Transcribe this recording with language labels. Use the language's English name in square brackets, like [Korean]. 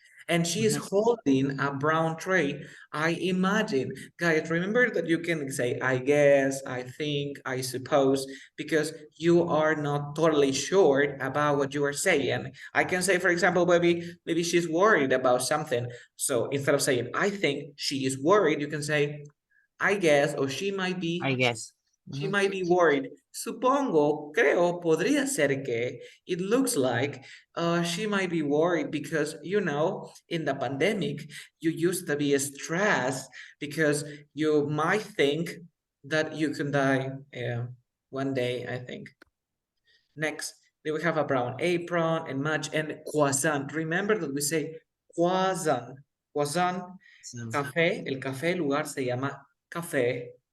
[English] And she is holding a brown tray. I imagine, guys, remember that you can say, I guess, I think, I suppose, because you are not totally sure about what you are saying. I can say, for example, maybe she's worried about something. So instead of saying, I think she is worried, you can say, I guess, or she might be. I guess. She might be worried. [Spanish] Supongo, creo, podría ser que. [English] It looks like she might be worried because, you know, in the pandemic, you used to be stressed because you might think that you can die one day, I think. Next, they will have a brown apron and match and croissant. Remember that we say croissant. Croissant, café. [Spanish] El café, el lugar se llama café.